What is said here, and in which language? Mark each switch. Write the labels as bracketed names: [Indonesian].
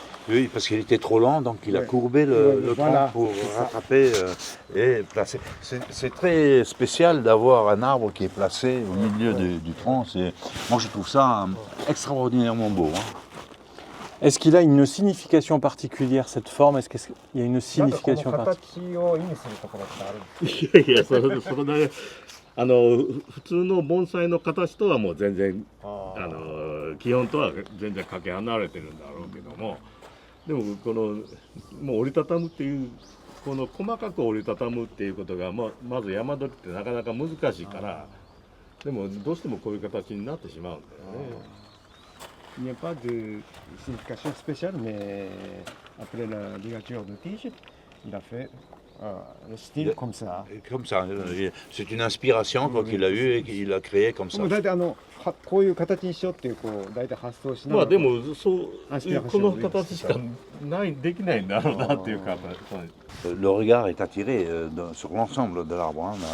[French] Oui, parce qu'il était trop lent, donc il a courbé le tronc pour rattraper et placer. C'est très spécial d'avoir un arbre qui est placé au milieu du tronc. Moi, je trouve ça extraordinairement beau. Est-ce qu'il a une signification particulière, cette forme? Est-ce qu'il y a une signification particulière? [Japanese] いや、それだけ普通の盆栽の形とはもう全然基本とは全然かけ離れてるんだろうけども。でももう折りたたむっていうこの細かく折りたたむっていうことがまずヤマドリってなかなか難しいからでもどうしてもこういう形になってしまうんだよね。 [French] Il n'y a pas de signification spéciale, mais après la ligature de tige, il a fait le style comme ça. Comme ça, c'est une inspiration qu'il a eue et qu'il a créé comme ça. [Japanese] 大体こういう形にしようっていう大体発想しながら。まあでもこの形しかできないんだろうなっていうか。 [French] Le regard est attiré sur l'ensemble de l'arbre.